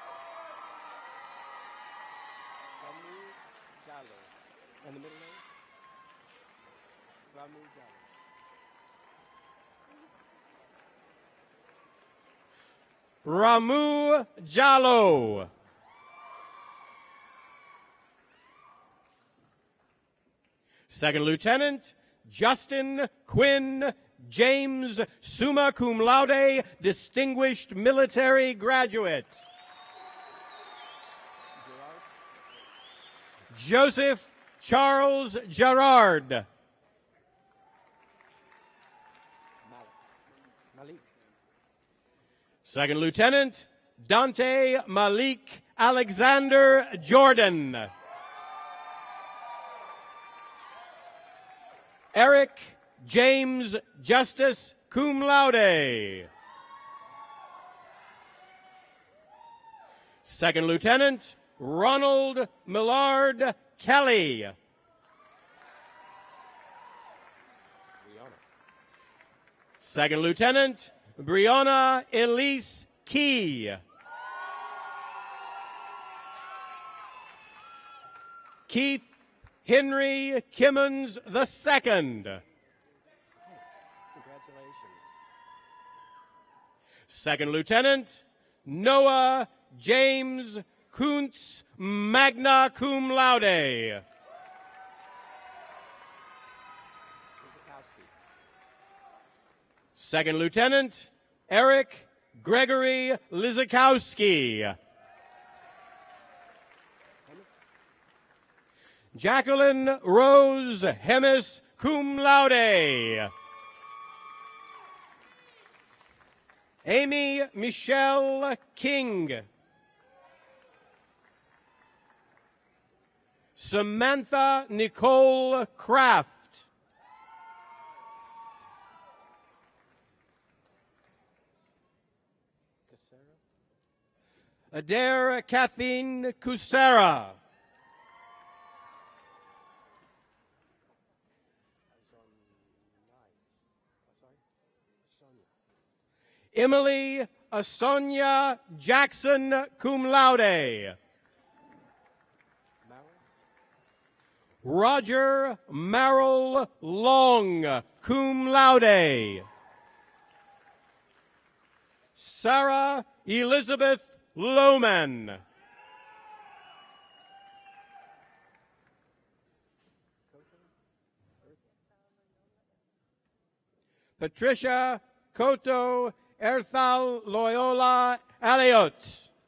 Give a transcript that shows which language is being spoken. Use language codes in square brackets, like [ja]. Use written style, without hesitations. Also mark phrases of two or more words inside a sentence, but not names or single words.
[en] Ramu Jallo. Second Lieutenant Justin Quinn James, [la] summa cum laude, [en] distinguished military graduate. Joseph Charles Gerard. Second Lieutenant Dante Malik Alexander Jordan. Eric James Justice, [la] cum laude. [en] Second Lieutenant Ronald Millard Kelly. Second Lieutenant Brianna Elise Key. Keith Henry Kimmons II. Congratulations. Second Lieutenant Noah James Kuntz, [la] magna cum laude. [en] Second Lieutenant Eric Gregory Lizakowski. Jacqueline Rose Hemis, [la] cum laude. [en] Amy Michelle King. Samantha Nicole Kraft. Adair Kathleen Kusera. Emily Asonia Jackson, [la] cum laude. [en] Roger Merrill Long, [la] cum laude. [en] Sarah Elizabeth Lohman. Patricia Cotto Erthal Loyola Aliot.